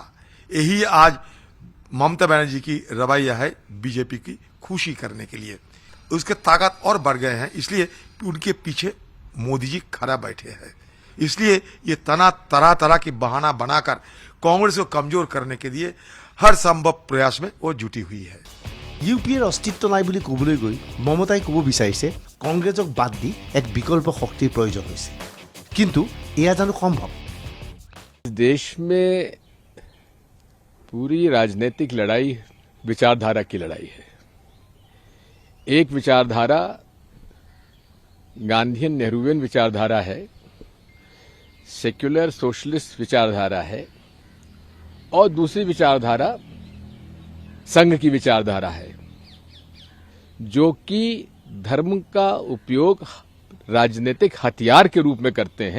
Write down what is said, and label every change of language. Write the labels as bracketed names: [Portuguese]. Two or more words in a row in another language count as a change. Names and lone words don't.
[Hindi] यही आज ममता बनर्जी की रवैया है बीजेपी की खुशी करने के लिए। उसके ताकत और बढ़ गए हैं, इसलिए उनके पीछे मोदी जी खड़ा बैठे हैं। इसलिए ये तरह तरह की बहाना बनाकर कांग्रेस को कमजोर करने के लिए हर संभव प्रयास में वो जुटी हुई है। [Assamese] ইউ পি এৰ অস্তিত্ব নাই বুলি ক'বলৈ গৈ মমতাই ক'ব বিচাৰিছে কংগ্ৰেছক বাদ দি এক বিকল্প শক্তিৰ প্ৰয়োজন হৈছে। কিন্তু এয়া জানো সম্ভৱ? [Hindi] देश में पूरी राजनीतिक लड़ाई विचारधारा की लड़ाई है। एक विचारधारा गांधीयन नेहरूवियन विचारधारा है, [English] secular socialist [Hindi] विचारधारा है, और दूसरी विचारधारा संघ की विचारधारा है, जो कि धर्म का उपयोग राजनीतिक हथियार के रूप में करते हैं।